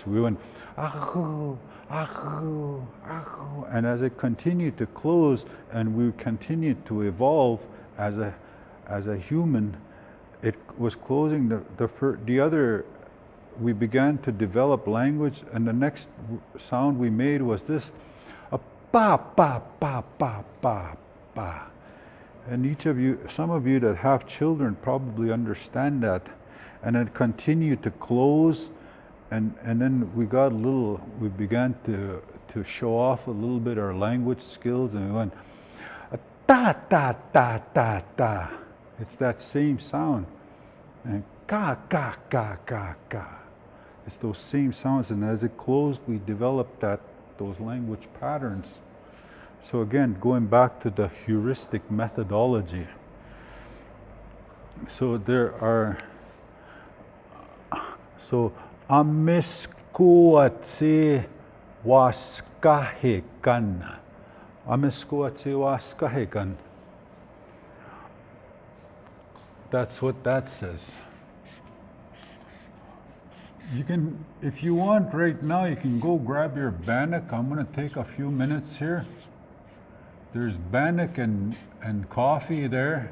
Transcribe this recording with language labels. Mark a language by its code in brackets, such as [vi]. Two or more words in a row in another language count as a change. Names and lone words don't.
[en] We went, ahu, ahu, ahu, and as it continued to close and we continued to evolve as a human, it was closing the other. We began to develop language, and the next sound we made was this, a ba ba ba ba ba ba. And each of you, some of you that have children probably understand that. And it continued to close, and then we began to show off a little bit our language skills, and we went, ta ta ta ta ta. It's that same sound. And ka ka ka ka ka. It's those same sounds, and as it closed, we developed those language patterns. So again, going back to the heuristic methodology. So there are. So Amiskwaciy waskahekan. Amiskwaciy waskahekan. That's what that says. You can, if you want right now, you can go grab your Banic. I'm going to take a few minutes here. There's Banic and coffee there.